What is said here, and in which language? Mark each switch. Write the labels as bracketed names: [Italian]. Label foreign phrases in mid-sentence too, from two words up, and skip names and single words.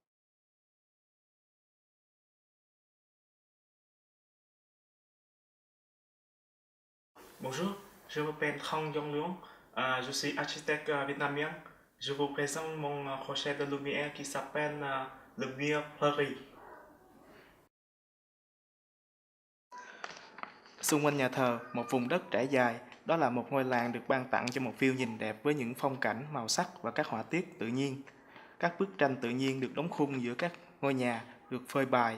[French] Bonjour, je m'appelle Thong Yong Luong, je suis architecte vietnamien. Je vous présente mon projet de lumière qui s'appelle Lumière Fleurie. [Vietnamese] Xung quanh nhà thờ, một vùng đất trải dài, đó là một ngôi làng được ban tặng cho một view nhìn đẹp với những phong cảnh, màu sắc và các họa tiết tự nhiên. Các bức tranh tự nhiên được đóng khung giữa các ngôi nhà, được phơi bày.